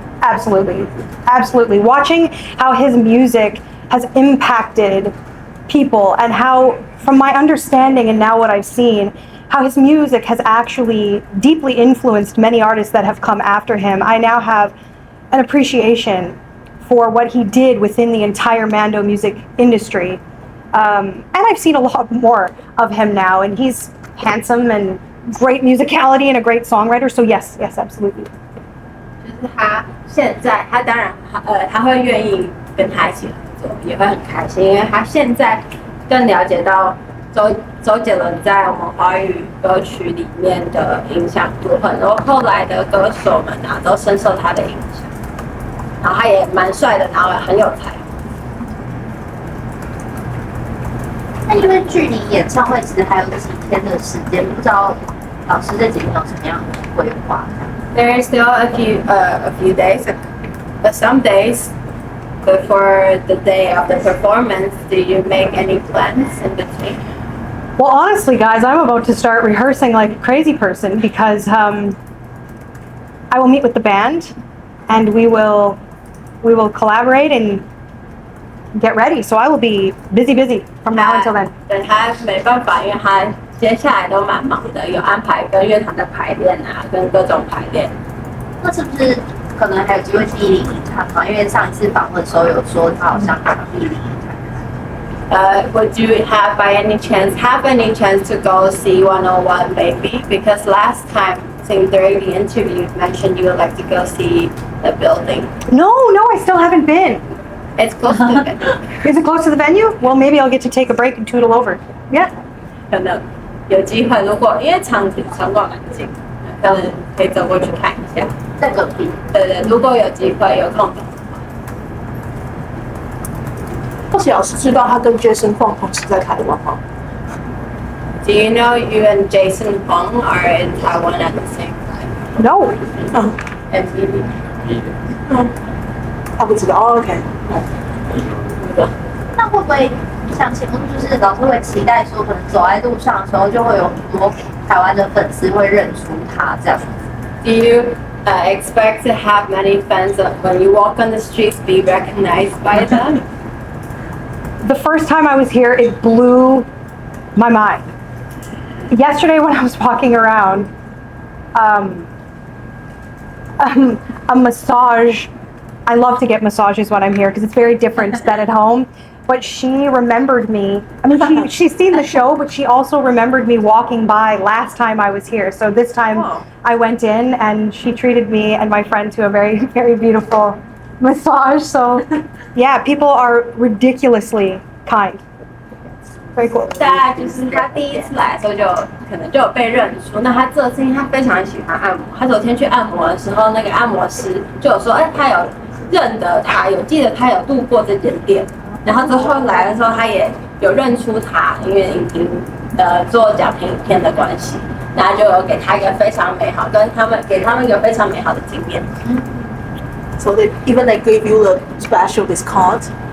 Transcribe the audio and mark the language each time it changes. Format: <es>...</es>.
<en>Absolutely, absolutely. Watching how his music has impacted people and how, from my understanding and now what I've seen, how his music has actually deeply influenced many artists that have come after him. I now have an appreciation for what he did within the entire Mando music industry. And I've seen a lot more of him now, and he's handsome and great musicality and a great songwriter. So yes, absolutely.</en> <zh>就是他现在，他当然他会愿意跟他一起合作，也会很开心，因为他现在更了解到周杰伦在我们华语歌曲里面的影响度，很多后来的歌手们啊都深受他的影响。然后他也蛮帅的，然后很有才。那因为距离演唱会其实还有几天的时间，不知道老师这几天有什么样的规划？</zh> <en>There is still a few days, but some days before the day of the performance, do you make any plans in between? Well, honestly, guys, I'm about to start rehearsing like a crazy person because I will meet with the band and we will collaborate and get ready. So I will be busy from now until then.</en> <zh>对，他没办法，因为他接下来都蛮忙的，有安排跟乐团的排练啊，跟各种排练。那是不是可能还有机会去101看嘛？因为上一次访问的时候有说他好像去101看。</zh> <en>Would you have any chance to go see 101 maybe? Because last time, I think during the interview, you mentioned you would like to go see the building. No, I still haven't been. It's close to the venue. Is it close to the venue? Well, maybe I'll get to take a break and tootle over. Yeah.</en> <zh>可能有机会，如果因为场馆很近，可能可以走过去看一下。在隔壁。对，如果有机会有空的。或许老师知道他跟 Jason Huang 同时在台湾吗？</zh> <en>Do you know you and Jason Huang are in Taiwan at the same time? No. 嗯 And maybe.</en> <zh>嗯，他不知道。哦 OK。那会不会像请问，就是老师会期待说，可能走在路上的时候，就会有很多台湾的粉丝会认出他这样子？</zh> <en>Do you expect to have many fans that when you walk on the streets be recognized by them? The first time I was here, it blew my mind. Yesterday, when I was walking around, a massage. I love to get massages when I'm here because it's very different than at home. But she remembered me. I mean, she's seen the show, but she also remembered me walking by last time I was here. So this time Wow. I went in and she treated me and my friend to a very, very beautiful massage. So yeah, people are ridiculously kind. Very cool.</en> <zh>大概就是他第一次来的时候就可能就有被认出。那他这次因为他非常喜欢按摩，他昨天去按摩的时候，那个按摩师就有说，他有认得他，有记得他有路过这间店。然后之后来的时候，他也有认出他，因为影评做讲评影片的关系，然后就有给他一个非常美好，给他们一个非常美好的经验。</zh> <en>So they gave you a special discount.</en>